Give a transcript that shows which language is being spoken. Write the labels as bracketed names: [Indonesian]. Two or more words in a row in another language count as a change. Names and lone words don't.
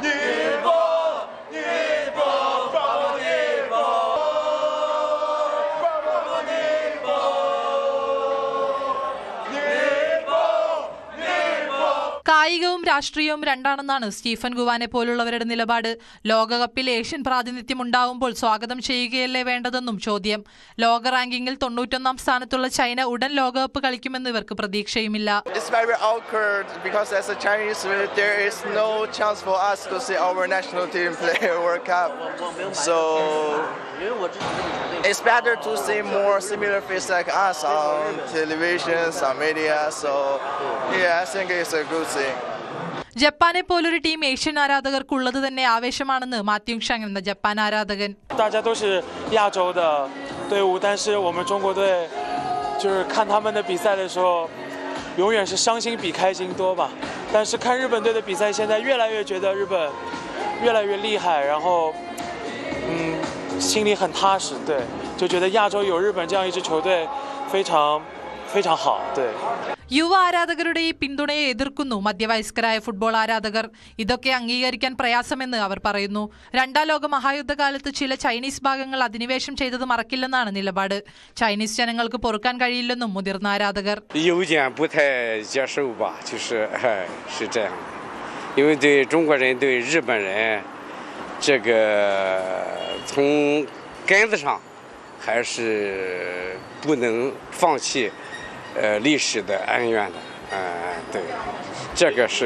[Malayalam] കായികവും രാഷ്ട്രീയവും രണ്ടാണെന്നാണ് സ്റ്റീഫൻ ഗുവാനെ പോലുള്ളവരുടെ നിലപാട്. ലോകകപ്പിൽ ഏഷ്യൻ പ്രാതിനിധ്യം ഉണ്ടാവുമ്പോൾ സ്വാഗതം ചെയ്യുകയല്ലേ വേണ്ടതെന്നും ചോദ്യം. ലോക റാങ്കിങ്ങിൽ 91ാം സ്ഥാനത്തുള്ള ചൈന ഉടൻ ലോകകപ്പ് കളിക്കുമെന്ന് ഇവർക്ക് പ്രതീക്ഷയുമില്ല. [English] It's better to see more similar faces like us on televisions, on media. So, yeah, I think it's a good thing. [Malayalam] ജപ്പാനെ പോലൊരു ടീം ഏഷ്യൻ ആരാധകർക്കുള്ളത് തന്നെ ആവേശമാണെന്ന് മാത്യു ഷാങ് എന്ന ജപ്പാൻ ആരാധകൻ. [Chinese] 大家都是亚洲的队伍，但是我们中国队就是看他们的比赛的时候，永远是伤心比开心多吧。但是看日本队的比赛，现在越来越觉得日本越来越厉害，然后心里很踏实，对，就觉得亚洲有日本这样一支球队非常好，对。 [Malayalam] യുവ ആരാധകരുടെ ഈ പിന്തുണയെ എതിർക്കുന്നു മധ്യവയസ്കരായ ഫുട്ബോൾ ആരാധകർ. ഇതൊക്കെ അംഗീകരിക്കാൻ പ്രയാസമെന്ന് അവർ പറയുന്നു. രണ്ടാം ലോക മഹായുദ്ധകാലത്ത് ചില ചൈനീസ് ഭാഗങ്ങൾ അധിനിവേശം ചെയ്തത് മറക്കില്ലെന്നാണ് നിലപാട്. ചൈനീസ് ജനങ്ങൾക്ക് പൊറുക്കാൻ കഴിയില്ലെന്നും മുതിർന്ന ആരാധകർ. [Chinese] 历史的恩怨的，对，这个是